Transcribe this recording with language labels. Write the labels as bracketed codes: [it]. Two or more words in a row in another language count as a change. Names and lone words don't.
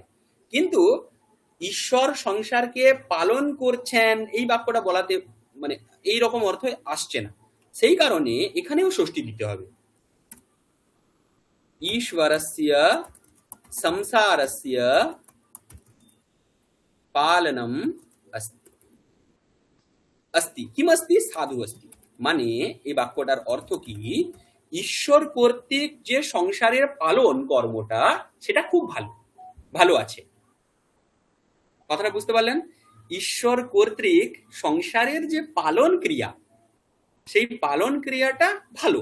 [bn] কিন্তু ঈশ্বর সংসারকে পালন করছেন এই বাক্যটা বলাতে মানে এই রকম অর্থ আসছে না, সেই কারণে এখানেও ষষ্ঠী দিতে হবে। [sa] ঈশ্বরস্য সংসারস্য পালনম अस्ति। अस्ति किम अस्ति? साधु अस्ति। [bn] মানে এই বাক্যটার অর্থ কি, ঈশ্বর কর্তৃক যে সংসারের পালন কর্মটা সেটা খুব ভালো ভালো আছে। কথাটা বুঝতে পারলেন? ঈশ্বর কর্তৃক সংসারের যে পালন ক্রিয়া, সেই পালন ক্রিয়াটা ভালো।